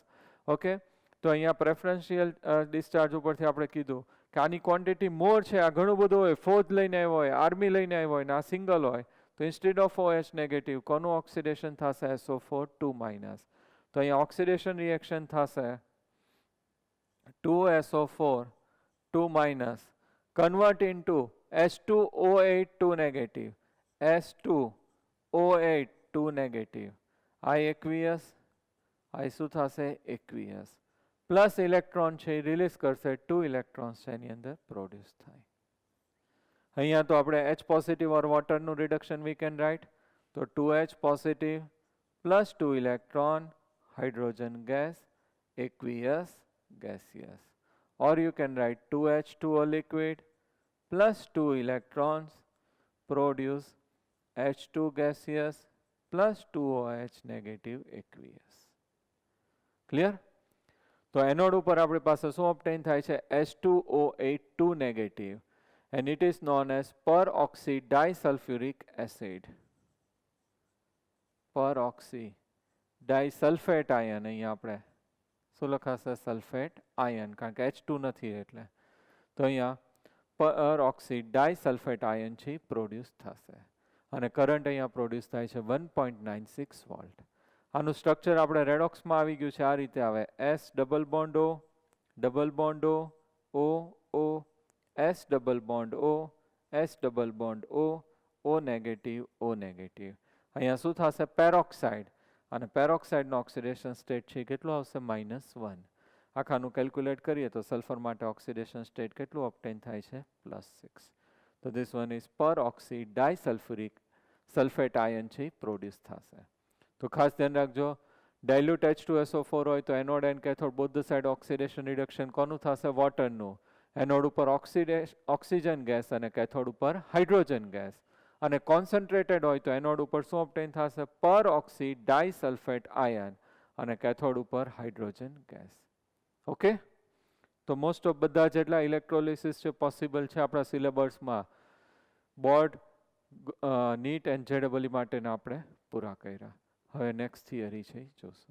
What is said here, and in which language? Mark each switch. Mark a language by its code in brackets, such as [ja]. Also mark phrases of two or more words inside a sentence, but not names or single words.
[gu] ઓકે, તો અહીંયા [en] preferential discharge [gu] ઉપરથી આપણે કીધું કે આની [en] quantity more [gu] છે, આ ઘણું બધું હોય, ફોર્થ લઈને આવ્યો હોય, આર્મી લઈને આવ્યો હોય, ને આ સિંગલ હોય, તો [en] instead of OH negative [gu] કોનું ઓક્સિડેશન થશે? [en] SO4 2 minus. [gu] તો અહીંયા [en] oxidation reaction [gu] થશે [en] 2SO4 2 minus convert into H2O8 2 negative, H2O8 2 negative, I aqueous, [gu] I શું થશે? aqueous, [en] plus electron [gu] છે એ રિલીઝ કરશે, 2 ઇલેક્ટ્રોન્સ છે એની અંદર પ્રોડ્યુસ થાય. અહીંયા તો આપણે [en] H positive or [gu] વોટરનું [en] reduction we can write, [gu] તો [en] 2H positive plus 2 electron, hydrogen gas, aqueous, gaseous. Or you can write 2H2O liquid plus 2 electrons produce H2 gaseous plus 2OH negative aqueous. Clear? [gu] તો એનોડ ઉપર આપણી પાસે શું ઓબ્ટેન થાય છે? [en] H2O8 2 negative, and it is known as peroxy disulfuric acid. Peroxy disulfate ion, [gu] અહીંયા આપણે શું લખાશે? [en] sulfate ion, [gu] કારણ કે H2 નથી એટલે. તો અહીંયા [en] peroxy disulfate ion [gu] છે પ્રોડ્યુસ થશે અને કરંટ અહીંયા પ્રોડ્યુસ થાય છે 1.96 વોલ્ટ. આનું સ્ટ્રક્ચર આપણે રેડોક્સમાં આવી ગયું છે, આ રીતે આવે: [en] S double bond O, double bond O, O, O, S double bond O, S double bond O, O negative, O negative, [gu] O નેગેટિવ. અહીંયા શું થશે? પેરોક્સાઇડ, અને પેરોક્સાઇડનો [en] oxidation state [gu] છે કેટલું આવશે? -1. આખાનું કેલ્ક્યુલેટ કરીએ તો સલ્ફર માટે [en] oxidation state [gu] કેટલું ઓબ્ટેન થાય છે? +6. તો [en] this one is peroxy disulfuric sulfate ion [gu] છે પ્રોડ્યુસ થશે. તો ખાસ ધ્યાન રાખજો, [en] dilute H2SO4 [gu] હોય તો [en] anode and cathode both the side oxidation reduction [gu] કોનું થશે? વોટરનું. એનોડ ઉપર [en] oxygen gas [gu] અને કેથોડ ઉપર [en] hydrogen gas. [gu] અને કોન્સન્ટ્રેટેડ હોય તો એનોડ ઉપર શું ઓબ્ટેન થશે? [en] peroxy disulfate ion, [gu] અને કેથોડ ઉપર [en] hydrogen gas. [gu] ઓકે, તો [en] most of [gu] બધા જેટલા ઇલેક્ટ્રોલિસિસ છે પોસિબલ છે આપણા સિલેબસમાં, [en] board, NEET and JEE [gu] માટેના આપણે પૂરા કર્યા. હવે [en] next theory [gu] છે એ જોશું.